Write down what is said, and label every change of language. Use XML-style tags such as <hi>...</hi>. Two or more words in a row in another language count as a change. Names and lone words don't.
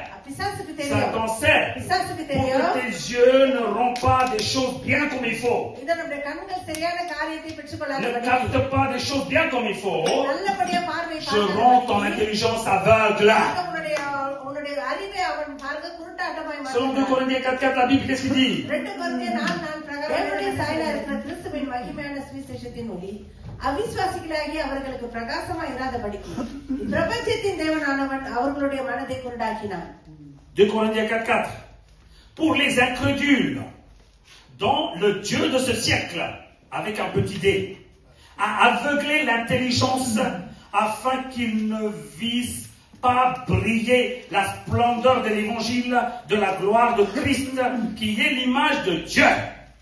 <fr>Satan sait pour que tes yeux ne rendent pas des choses bien comme il faut. Ne capte pas des choses bien comme il faut. Je rends ton intelligence aveugle. Selon 2 Corinthiens 4:4, la Bible, qu'est-ce qu'il dit?</fr> <ta>அவிசுவாசிகளாகி அவர்களுக்கு பிரகாசமாய் இராதபடிக்கு பிரபஞ்சத்தின் தேவனானவன் அவர்களுடைய மனதை குருடாக்கினான்.</ta> <fr>2 Corinthiens 4:4. Pour les incrédules, dont le Dieu de ce siècle, avec un petit d, a aveuglé l'intelligence afin qu'ils ne vissent pas briller la splendeur de l'évangile de la gloire de Christ, qui est l'image de Dieu.</fr>